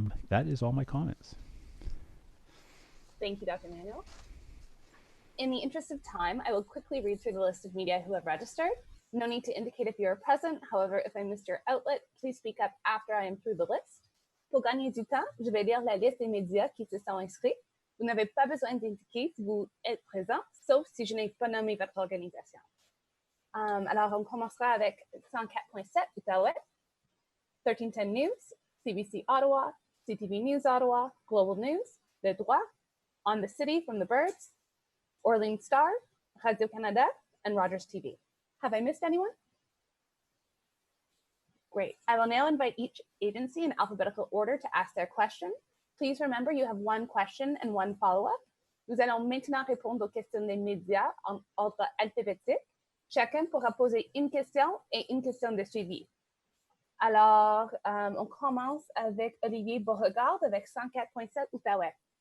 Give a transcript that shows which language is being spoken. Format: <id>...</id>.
<en>That is all my comments. Thank you, Dr. Manuel. In the interest of time, I will quickly read through the list of media who have registered. No need to indicate if you are present. However, if I missed your outlet, please speak up after I am through the list.</en> <fr>Pour gagner du temps, je vais lire la liste des médias qui se sont inscrits. Vous n'avez pas besoin d'indiquer si vous êtes présent, sauf si je n'ai pas nommé votre organisation. Alors, on commencera avec 104.7 Outaouais, 1310 News, CBC Ottawa, CTV News Ottawa, Global News, Le Droit, On the City from the Birds, Orleans Star, Radio-Canada, and Rogers TV. Have I missed anyone?</fr> <en>Great. I will now invite each agency in alphabetical order to ask their question. Please remember you have one question and one follow-up.</en> <fr>Nous allons maintenant répondre aux questions des médias en ordre alphabétique. Chacun pourra poser une question et une question de suivi. Alors, on commence avec Olivier Beauregard avec 104.7 Outaouais.</fr>